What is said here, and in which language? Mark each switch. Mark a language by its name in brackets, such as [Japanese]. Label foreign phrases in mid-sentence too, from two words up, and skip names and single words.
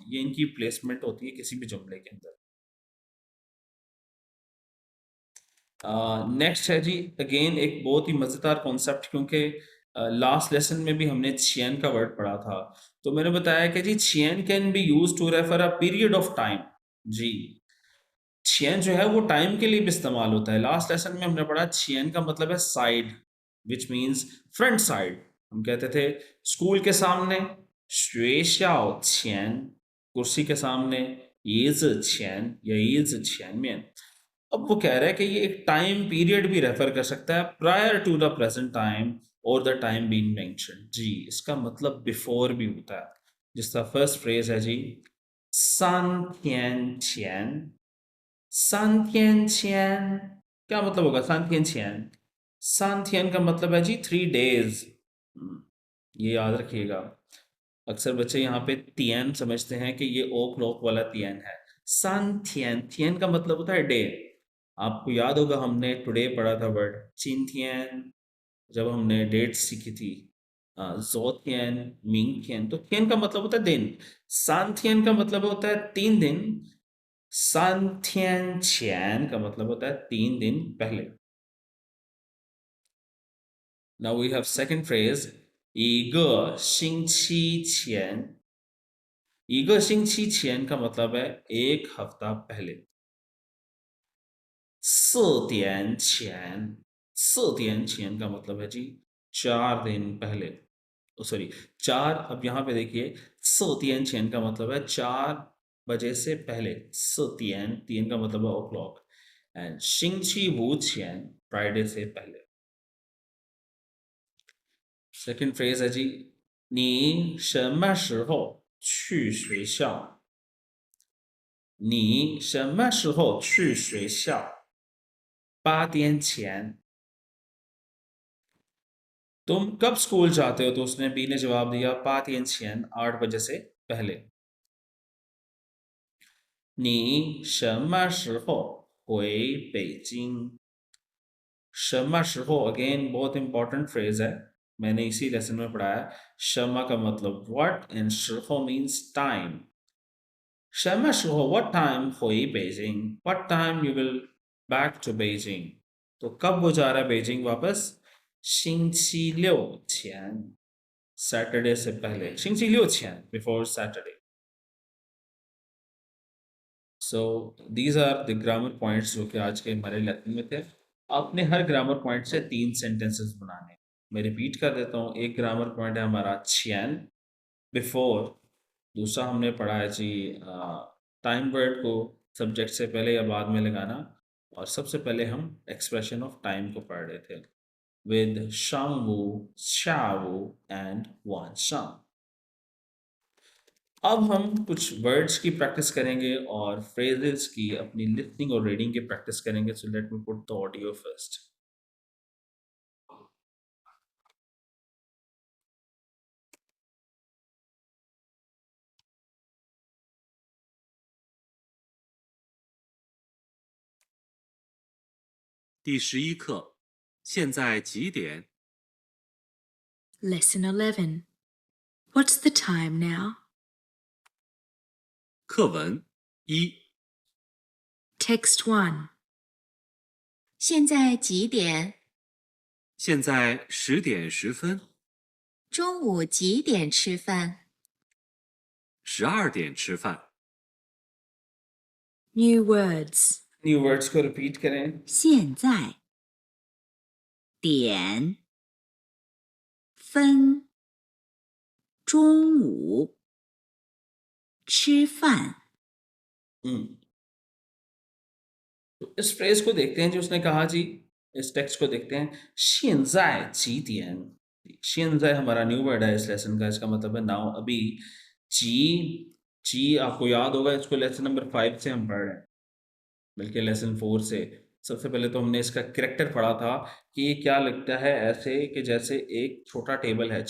[Hindi] ये इनकी प्लेसमेंट होती है किसी भी जुमले के अंदर। नेक्स्ट है जी अगेन एक बहुत ही मज़ेदार कॉन्सेप्ट, क्योंकि [English] last lesson [Hindi] में भी हमने छियन का वर्ड पढ़ा था, तो मैंने बताया कि जी छियन [English] can be use to refer a period of time. [Hindi] जी, छियन जो है वो टाइम के लिए भी इस्तेमाल होता है। [English] last lesson [Hindi] में हमने पढ़ा छियन का मतलब है साइड, [English] which means front side. [Hindi] हम कहते थे स्कूल के सामने [Chinese] 学校前, [Hindi] कुर्सी के सामने [Chinese] 椅子前 [Hindi] या [Chinese] 椅子前面। [Hindi] अब वो कह रहा है कि ये एक [English] time period [Hindi] भी रेफर कर सकता है [English] prior to the present time [Hindi] और [English] the time being mentioned. [Hindi] जी, इसका मतलब बिफोर भी होता है। जिसका [English] first phrase [Hindi] है जी [Chinese] 3 天前, 3天前 [Hindi] क्या मतलब होगा [Chinese] 3天前? [Hindi] 3天 का मतलब है जी 3 days, ये याद रखिएगा। अक्सर बच्चे यहाँ पे तियन समझते हैं कि ये ओ क्लॉक वाला तियन है। [Chinese] 三天, [Hindi] थियन का मतलब होता है डे। आपको याद होगा हमने टुडे पढ़ा था वर्ड [Chinese] 今天, [Hindi] जब हमने डेट्स सीखी थी। [Chinese] 昨天，明天, [Hindi] तो थियन का मतलब होता है दिन। [Chinese] 三天 [Hindi] का मतलब होता है 3 दिन। [Chinese] 三天前 [Hindi] का मतलब होता है 3 दिन पहले। [English] Now we have second phrase [Chinese] 一个星期前। 一个星期前 [Hindi] का मतलब है 1 हफ्ता पहले। [Chinese] 4点前, 4点前 [Hindi] का मतलब है जी 4 दिन पहले। सॉरी 4, अब यहाँ पे देखिए [Chinese] 4点前 [Hindi] का मतलब है 4 बजे से पहले। 4点, 3 का मतलब है ओ क्लॉक। एंड [Chinese] 星期五前, [Hindi] फ्राइडे से पहले। [English] second phrase [Hindi] है जी [Chinese] 你什么时候去学校？你什么时候去学校？8点前। [Hindi] तुम कब स्कूल जाते हो? तो उसने बी ने जवाब दिया [Chinese] 8点前, [Hindi] 8 बजे से पहले। [Chinese] 你什么时候回北京？什么时候 [Hindi] अगेन बहुत [English] important phrase [Hindi] है, मैंने इसी लेसन में पढ़ाया। शमा का मतलब [English] what and [Hindi] शिहो [English] means time. [Chinese] 什么时候 [English] what time [Chinese] 回北京 [English] what time you will back to Beijing। [Hindi] तो कब वो जा रहा है बेजिंग वापस? [Chinese] 星期六前, [Hindi] सैटरडे से पहले। [Chinese] 星期六前 [English] before Saturday. So these are the grammar points [Hindi] जो कि आज के हमारे लेसन में थे। आपने हर ग्रामर पॉइंट से 3 सेंटेंसेस बनाने। मैं रिपीट कर देता हूँ। एक ग्रामर पॉइंट है हमारा छियन, बिफोर। दूसरा हमने पढ़ा है जी [English] time word [Hindi] को सब्जेक्ट से पहले या बाद में लगाना। और सबसे पहले हम [English] expression of time [Hindi] को पढ़ रहे थे विद [Chinese] 上午，下午 [Hindi] एंड वन शांग। अब हम कुछ वर्ड्स की प्रैक्टिस करेंगे और फ्रेजेस की अपनी लिसनिंग और रीडिंग की प्रैक्टिस करेंगे। [English] So let me put the audio first. [Chinese] 第11课，现在几点？ [English] Lesson 11. What's the time now? [Chinese] 课文一， [English] Text 1. [Chinese] 现在几点？现在10点10分，中午几点吃饭？ 12点吃饭。 [English] New words. new words [Hindi] को रिपीट करें। [Chinese] 现在点分中午吃饭。 [Hindi] तो इस फ्रेज को देखते हैं जो उसने कहा जी। इस टेक्स्ट को देखते हैं। [Chinese] 现在几点? [Hindi] 现在 हमारा [English] new word [Hindi] है इस लेसन का। इसका मतलब है नाउ, अभी। जी, जी आपको याद होगा, इसको [English] lesson number [Hindi] 5 से हम पढ़ रहे हैं, बल्कि लेसन 4 से। सबसे पहले तो हमने इसका कैरेक्टर पढ़ा था कि ये क्या लगता है ऐसे कि जैसे एक छोटा टेबल है।